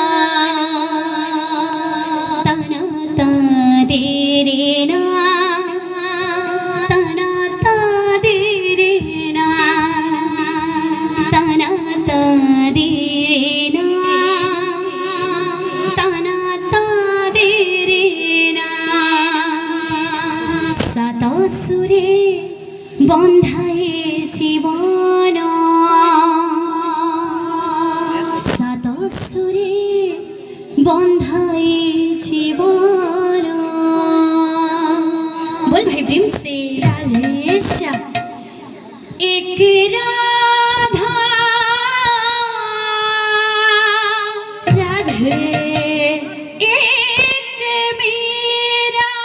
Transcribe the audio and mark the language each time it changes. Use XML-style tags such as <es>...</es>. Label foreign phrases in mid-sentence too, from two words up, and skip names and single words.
<or>ତନ ତାଦିରେ ନା ତନ ତାଦିରେ ନା ତନ ତାଦିରେ ନା ତନ ତାଦିରେ ନା ସାତ ସୁରେ ବନ୍ଧାଏ ଜୀବନ</or> <bn>সাত সুরে বন্ধাए জীবন।</bn> <hi>बोल भाई प्रेम से राधे श्याम। एक राधा राधे एक मीरा</hi>